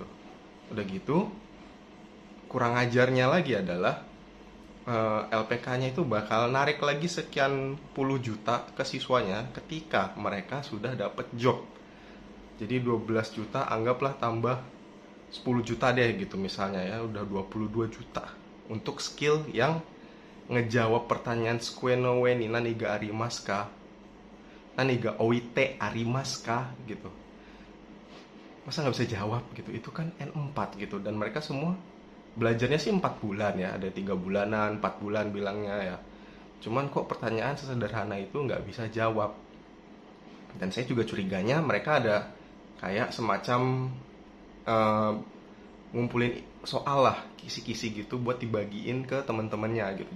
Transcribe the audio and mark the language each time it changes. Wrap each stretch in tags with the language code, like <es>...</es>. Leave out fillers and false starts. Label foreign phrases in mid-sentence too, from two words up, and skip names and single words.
<id>Udah gitu, kurang ajarnya lagi adalah LPK-nya itu bakal narik lagi sekian puluh juta ke siswanya ketika mereka sudah dapat job. Jadi 12 juta anggaplah tambah 10 juta deh gitu misalnya ya, udah 22 juta untuk skill yang ngejawab pertanyaan</id> <ja>机の上に何がありますか、何が置いてありますか</ja> <id>gitu. Masa nggak bisa jawab gitu, itu kan N4 gitu. Dan mereka semua belajarnya sih 4 bulan ya, ada 3 bulanan 4 bulan bilangnya ya. Cuman kok pertanyaan sesederhana itu nggak bisa jawab. Dan saya juga curiganya mereka ada kayak semacam eh, ngumpulin soal lah, kisi-kisi gitu buat dibagiin ke teman-temannya gitu.</id>